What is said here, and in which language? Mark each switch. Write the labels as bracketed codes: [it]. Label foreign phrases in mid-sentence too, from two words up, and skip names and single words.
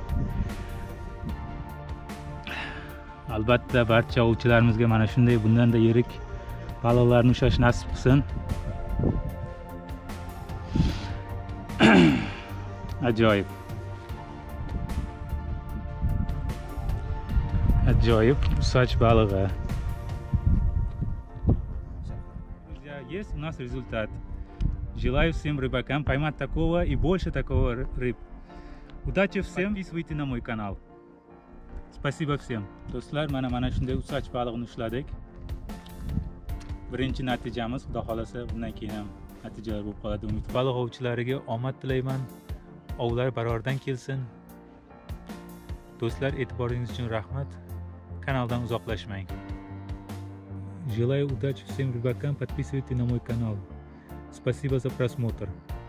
[uz] Albatta barcha ovchilarimizga mana shunday bundan-da yirik baliqlarni ushlash nasib qilsin. Ajoyib. Ajoyib УСАЧ balig'i. [ru] Есть у нас результат. Желаю всем рыбакам поймать такого и больше такого рыб. Удачи всем, подписывайтесь на мой канал. Спасибо всем. [uz] Do'stlar, mana shunday УСАЧ balig'ini ushladik. Birinchi natijamiz, xudo xolasa bundan keyin ham natijalar bo'lib qoladi. Umid baliq ovchilariga omad tilayman. Ovlar barordan kelsin. Do'stlar, e'tiboringiz uchun rahmat. Kanaldan uzoqlashmang. [ru] Желаю удачи всем рыбакам, подписывайтесь на мой канал. Спасибо за просмотр.